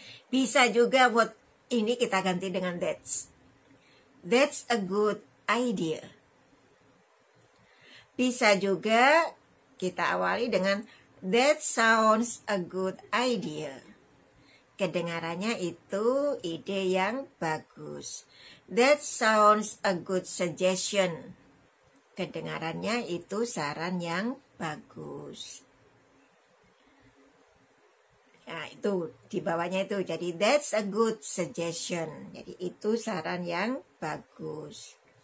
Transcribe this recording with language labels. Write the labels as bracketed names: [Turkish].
[Indonesian] Bisa juga what ini kita ganti dengan [English] that's. That's a good idea. [Indonesian] Bisa juga kita awali dengan [English] that sounds a good idea. [Indonesian] Kedengarannya itu ide yang bagus. [English] That sounds a good suggestion. [Indonesian] Kedengarannya itu saran yang bagus. Nah, itu di bawahnya itu. [English] Jadi that's a good suggestion. [Indonesian] Jadi itu saran yang bagus.